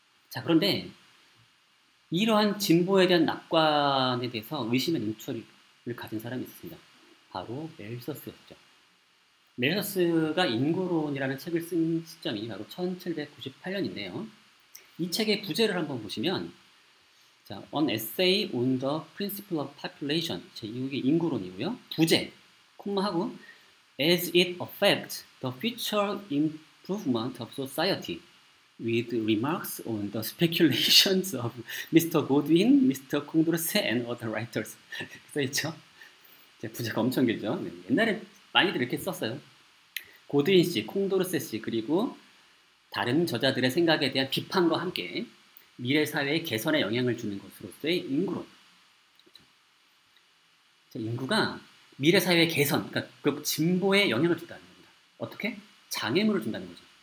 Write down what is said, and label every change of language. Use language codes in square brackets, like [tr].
[ko] 자, 그런데 이러한 진보에 대한 낙관에 대해서 의심의 눈초리를 가진 사람이 있습니다. 바로 멜서스였죠. 멜서스가 인구론이라는 책을 쓴 시점이 바로 1798년인데요. 이 책의 부제를 한번 보시면 [en] 자, An essay on the principle of population. [ko] 자, 이게 인구론이고요. 부제, 콤마하고 [en] as it affects the future improvement of society with remarks on the speculations of Mr. Godwin, Mr. Condorcet and other writers. [ko] 써있죠? 부제가 엄청 길죠? 네, 옛날에 많이들 이렇게 썼어요. 고드윈 씨, 콩도르세 씨, 그리고 다른 저자들의 생각에 대한 비판과 함께 미래 사회의 개선에 영향을 주는 것으로서의 인구론. 인구가 미래 사회의 개선, 그러니까 그 진보에 영향을 준다는 겁니다. 어떻게? 장애물을 준다는 거죠.